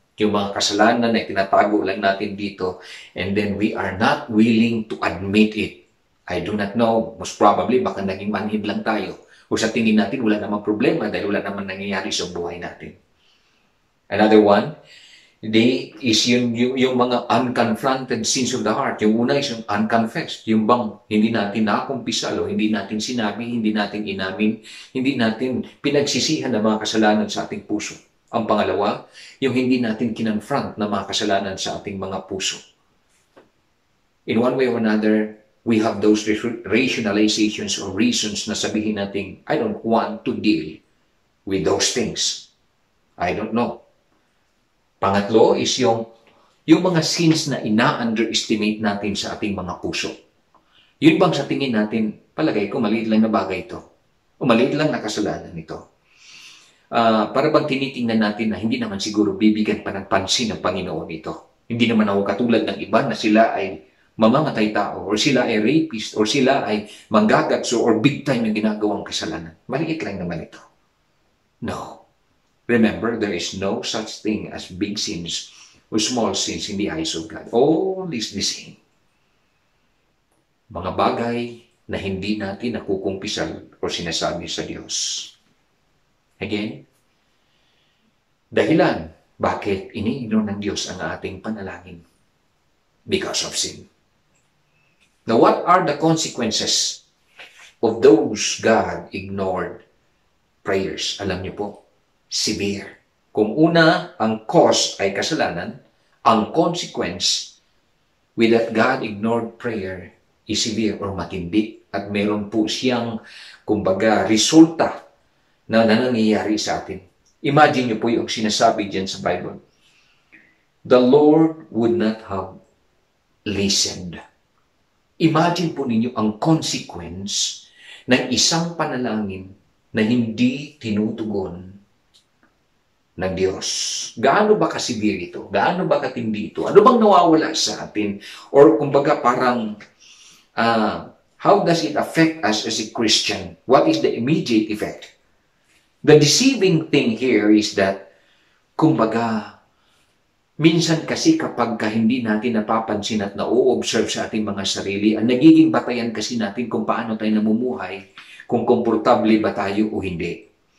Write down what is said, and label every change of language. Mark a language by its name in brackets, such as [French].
[Filipino] Yung mga kasalanan na tinatago lang natin dito, [English] and then we are not willing to admit it. I do not know, most probably, [Filipino] baka naging manhid lang tayo. O sa tingin natin, wala namang problema dahil wala namang nangyayari sa buhay natin. [English] Another one, is yung mga unconfronted sins of the heart. [Filipino] Yung una is yung unconfessed. Yung bang hindi natin nakumpisal o hindi natin sinabi, hindi natin inamin, hindi natin pinagsisihan ng mga kasalanan sa ating puso. Ang pangalawa, yung hindi natin kinonfront na mga kasalanan sa ating mga puso. [English] In one way or another, we have those rationalizations or reasons [Filipino] na sabihin natin, [English] I don't want to deal with those things. I don't know. [Filipino] Pangatlo is yung mga sins na ina-underestimate natin sa ating mga puso. Yun bang sa tingin natin, palagay ko maliit lang na bagay ito. O maliit lang na kasalanan ito. Para bang tinitingnan natin na hindi naman siguro bibigyan pa ng pansin ng Panginoon ito. Hindi naman ako katulad ng iba na sila ay mamamatay tao, or sila ay rapist, or sila ay manggagatso, or big time yung ginagawang kasalanan. Maliit lang naman ito. No. [English] Remember, there is no such thing as big sins or small sins in the eyes of God. All is the same. [Filipino] Mga bagay na hindi natin nakukumpisal o sinasabi sa Diyos. Again, dahilan bakit ini-ignore ng Diyos ang ating panalangin? [English] Because of sin. Now, what are the consequences of those God ignored prayers? [Filipino] Alam niyo po, severe. Kung una, ang cause ay kasalanan, ang consequence with that God ignored prayer is severe or matindi. At meron po siyang, kumbaga, resulta na nangyayari sa atin. Imagine niyo po yung sinasabi dyan sa Bible. [English] The Lord would not have listened. [Filipino] Imagine po ninyo ang consequence ng isang panalangin na hindi tinutugon ng Diyos. Gaano ba kasibir ito? Gaano ba katindi ito? Ano bang nawawala sa atin? [English] Or kumbaga parang, how does it affect us as a Christian? What is the immediate effect? The deceiving thing here is that, [Filipino] kumbaga, minsan kasi kapag hindi natin napapansin at na-o-observe sa ating mga sarili, ang nagiging batayan kasi natin kung paano tayo namumuhay, kung komportable ba tayo o hindi.